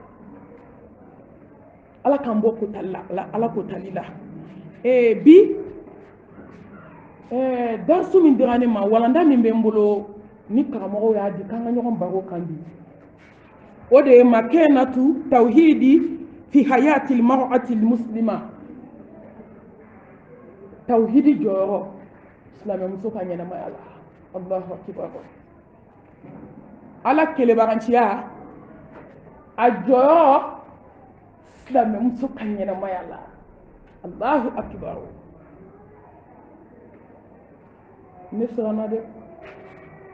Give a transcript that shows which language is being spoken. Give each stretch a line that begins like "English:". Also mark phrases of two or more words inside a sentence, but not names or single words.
Bambara: ala k'an bɔ kotali la ala kotali la bi darsu min dira ne ma walanda min bɛ n bolo ni karamɔgɔw y'a di k'an ka ɲɔgɔn baro kan bi o de ye
Arabic: مكانة التوحيد في حياة المرأة المسلمة
Bambara: tawhidi jɔyɔrɔ silamɛmuso ka ɲɛnamaya la
Arabic: الله أكبر
Bambara: ala kelebaganciya a jɔyɔrɔ silamɛmuso ka ɲɛnamaya la
Arabic: الله أكبر
Bambara: ne siranna dɛ